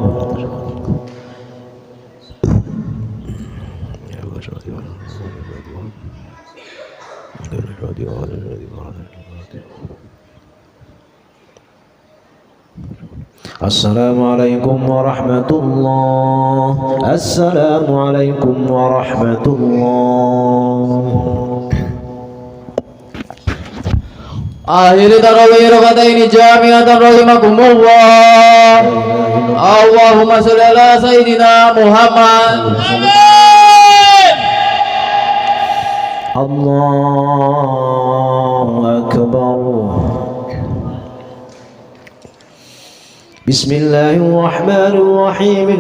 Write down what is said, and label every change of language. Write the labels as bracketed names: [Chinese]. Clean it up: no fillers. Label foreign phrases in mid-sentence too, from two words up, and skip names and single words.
[Arabic] السلام عليكم ورحمة الله. السلام عليكم ورحمة الله. آخر التراويح ركعتين جامعة رحمكم الله. اللهم صل على سيدنا محمد. الله أكبر. بسم الله الرحمن الرحيم.